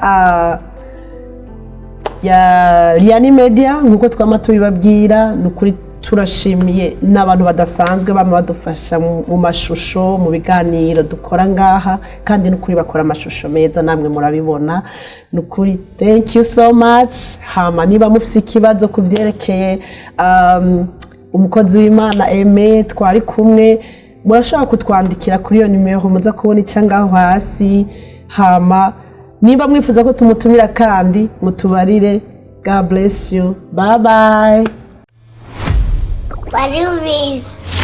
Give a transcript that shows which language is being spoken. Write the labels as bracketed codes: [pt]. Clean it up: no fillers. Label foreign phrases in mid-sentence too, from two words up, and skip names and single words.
[rn] ya Liani Media nkuko twama tubibabwira nukuri turashimiye n'abantu badasanzwe bama badufasha mu mashusho mu biganiro dukora ngaha kandi nukuri bakora amashusho meza namwe murabibona nukuri [en] thank you so much. [rn] Hama niba mufite ikibazo kuvyerekeye umukozi w'Imana Aime twari kumwe murashaka kutwandikira kuri iyo nimero muza kubona icyangaho hasi. Hama niba mwifuza ko tumutumira kandi mutubarire. [en] God bless you, bye bye. [rn] Warubizi.